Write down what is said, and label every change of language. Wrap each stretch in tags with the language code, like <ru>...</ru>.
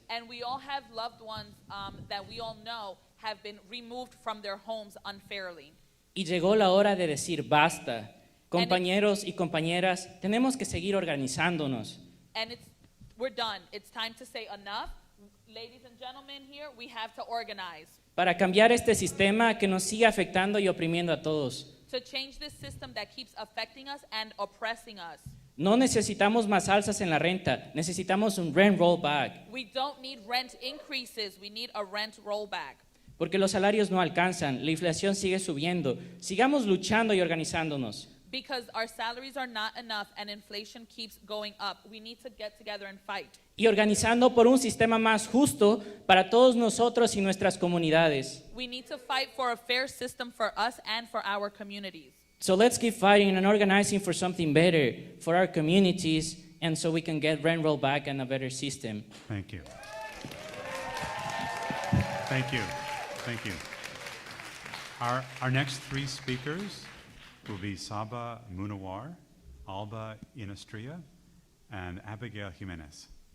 <en>And we all have loved ones that we all know have been removed from their homes unfairly.</en> <es>Y llegó la hora de decir basta. Compañeros y compañeras, tenemos que seguir organizándonos.</es> <en>And we're done. It's time to say enough. Ladies and gentlemen here, we have to organize.</en> <es>Para cambiar este sistema que nos sigue afectando y oprimiendo a todos.</es> <en>To change this system that keeps affecting us and oppressing us.</en> <es>No necesitamos más alzas en la renta, necesitamos un</es> <en>rent rollback. We don't need rent increases, we need a rent rollback.</en> <es>Porque los salarios no alcanzan, la inflación sigue subiendo. Sigamos luchando y organizándonos.</es> <en>Because our salaries are not enough and inflation keeps going up. We need to get together and fight.</en> <es>Y organizando por un sistema más justo para todos nosotros y nuestras comunidades.</es> <en>We need to fight for a fair system for us and for our communities. So let's keep fighting and organizing for something better for our communities and so we can get rent roll back and a better system. Thank you. Thank you. Thank you. Our next three speakers will be Saba Munawar, Alba Inastria, and Abigail Jimenez.</en>